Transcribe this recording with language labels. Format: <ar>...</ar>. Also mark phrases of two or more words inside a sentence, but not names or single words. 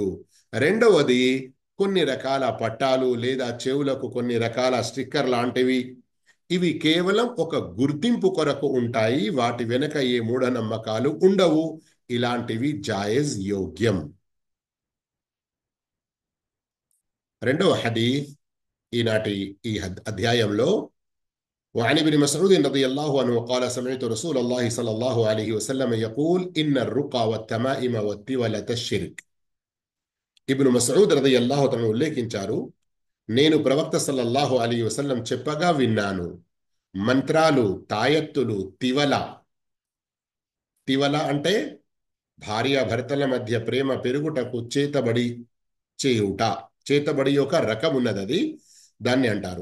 <te>రెండవది, కొన్ని రకాల పట్టాలు లేదా చెవులకు కొన్ని రకాల స్టిక్కర్ లాంటివి, ఇవి కేవలం ఒక గుర్తింపు కొరకు ఉంటాయి, వాటి వెనక ఏ మూఢనమ్మకాలు ఉండవు, ఇలాంటివి జాయజ్, యోగ్యం. రెండవ హదీస్ ఈనాటి ఈ అధ్యాయంలో,</te> <ar>وعن ابن مسعود رضي الله عنه قال سمعت رسول الله صلى الله عليه وسلم يقول إن الرقى والتمائم والتولة الشرك.</ar> <te>ఇబ్ను మస్ఊద్</te> <ar>رضي الله تعالى</ar> <te>ఉల్లేఖించారు, నేను ప్రవక్త</te> <ar>صلى الله عليه وسلم</ar> <te>చెప్పగా విన్నాను, మంత్రాలు, తాయత్తులు, తివల అంటే భార్యాభర్తల మధ్య ప్రేమ పెరుగుటకు చేతబడి ఒక రకం ఉన్నది, అది దాన్ని అంటారు.</te>